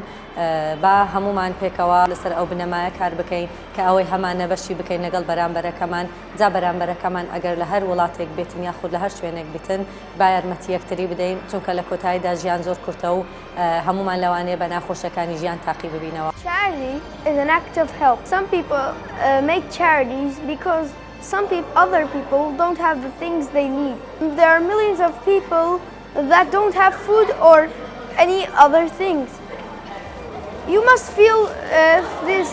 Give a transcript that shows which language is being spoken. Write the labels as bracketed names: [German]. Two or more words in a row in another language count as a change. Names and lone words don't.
[Central Kurdish] با هەمومان پێکەوە لەسەر ئەو بنەمایە کار بکەین کە ئەوەی هەمانە بەشی بکەین لەگەڵ بەرامبەرەکەمان. جا بەرامبەرەکەمان ئەگەر لە هەر وڵاتێک بێتن یاخود لە هەر شوێنێک بێتن با یارمەتی یەکتری بدەین، چونکە لە کۆتاییدا ژیان زۆر کورتە و هەمومان لەوانەیە بە ناخۆشەکانی ژیان تاقی ببینەوە. [English] Charity is an act of help. Some people make charities because other people don't have the things they need. There are millions of people that don't have food or any other things. You must feel this.